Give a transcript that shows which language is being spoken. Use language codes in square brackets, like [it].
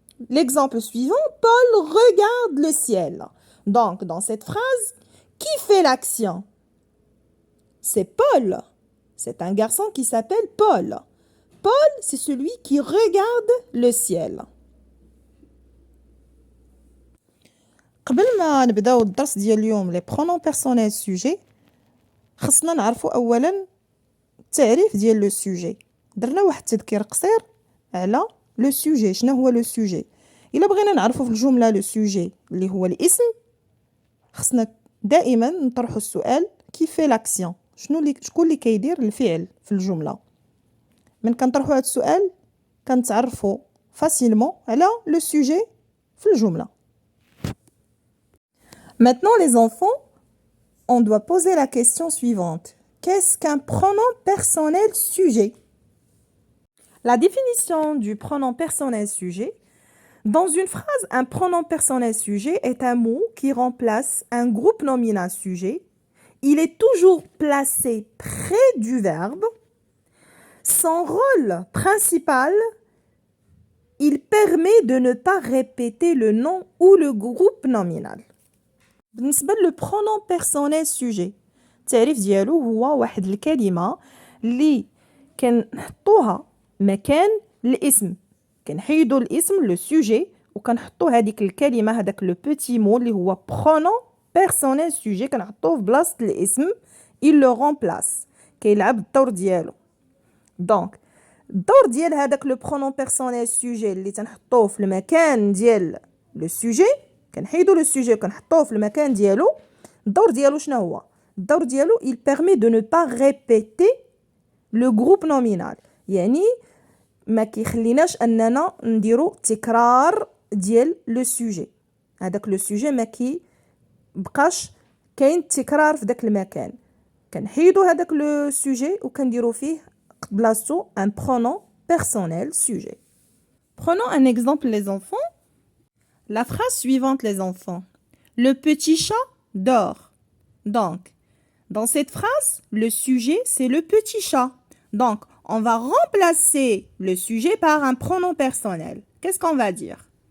[fr] L'exemple suivant, Paul regarde le ciel. Donc, dans cette phrase, qui fait l'action? C'est Paul. C'est un garçon qui s'appelle Paul. Paul, c'est celui qui regarde le ciel. [ar] قبل ما نبداو الدرس ديال اليوم لي برونون بيرسونيل سوجي، خصنا نعرفوا اولا التعريف ديال لو سوجي. درنا واحد التذكير قصير على لو سوجي. شنو هو لو سوجي؟ الا بغينا نعرفوا في الجمله لو سوجي اللي هو الاسم، خصنا دائما نطرحوا السؤال كيف في لاكسيون، شكون اللي كيدير الفعل في الجمله. من كنطرحوا هذا السؤال كنتعرفوا فاسيلمون على لو سوجي في الجمله. [fr] Maintenant, les enfants, on doit poser la question suivante. Qu'est-ce qu'un pronom personnel sujet? La définition du pronom personnel sujet. Dans une phrase, un pronom personnel sujet est un mot qui remplace un groupe nominal sujet. Il est toujours placé près du verbe. Son rôle principal, il permet de ne pas répéter le nom ou le groupe nominal. [ar] بالنسبة للبرونون بيرسونيل سوجي، التعريف ديالو هو واحد الكلمة اللي كنحطوها مكان الاسم، كنحيدو الاسم لو سوجي وكنحطو هذيك الكلمة، هذاك لو بوتي مو اللي هو برونون بيرسونيل سوجي، كنحطوه في بلاصة الاسم. [fr] il le remplace، [ar] كيلعب الدور ديالو. دونك الدور ديال هذاك لو برونون بيرسونيل سوجي اللي تنحطوه في المكان ديال لو سوجي، كنحيدو لو سوجي وكنحطوه في المكان ديالو. الدور ديالو شنو هو؟ الدور ديالو [fr] il permet de ne pas répéter le groupe nominal، [ar] يعني ما كيخليناش اننا نديرو تكرار ديال لو سوجي. هذاك لو سوجي ما كيبقاش كاين تكرار في داك المكان، كنحيدو هذاك لو سوجي وكنديرو فيه بلاصتو [fr] un pronom personnel sujet. Prenons un exemple les enfants. La phrase suivante, les enfants. Le petit chat dort. Donc, dans cette phrase, le sujet, c'est le petit chat. Donc, on va remplacer le sujet par un pronom personnel. Qu'est-ce qu'on va dire?